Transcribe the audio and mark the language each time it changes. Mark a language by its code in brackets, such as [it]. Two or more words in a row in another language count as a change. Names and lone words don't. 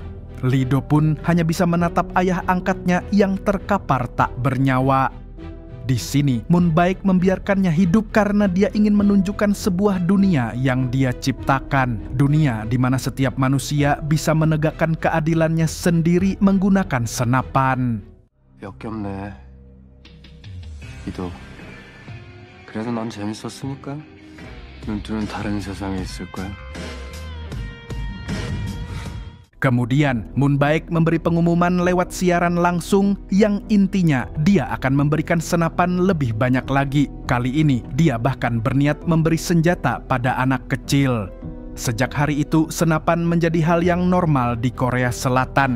[id] Lee Do pun hanya bisa menatap ayah angkatnya yang terkapar tak bernyawa. Di sini, Moon Baek membiarkannya hidup karena dia ingin menunjukkan sebuah dunia yang dia ciptakan. Dunia di mana setiap manusia bisa menegakkan keadilannya sendiri menggunakan senapan. [ko] 역겹네. 이도. 그래도 넌 재밌었으니까 눈뜨는 다른 세상에 있을 거야. [id] Kemudian, Moon Baek memberi pengumuman lewat siaran langsung yang intinya dia akan memberikan senapan lebih banyak lagi. Kali ini, dia bahkan berniat memberi senjata pada anak kecil. Sejak hari itu, senapan menjadi hal yang normal di Korea Selatan.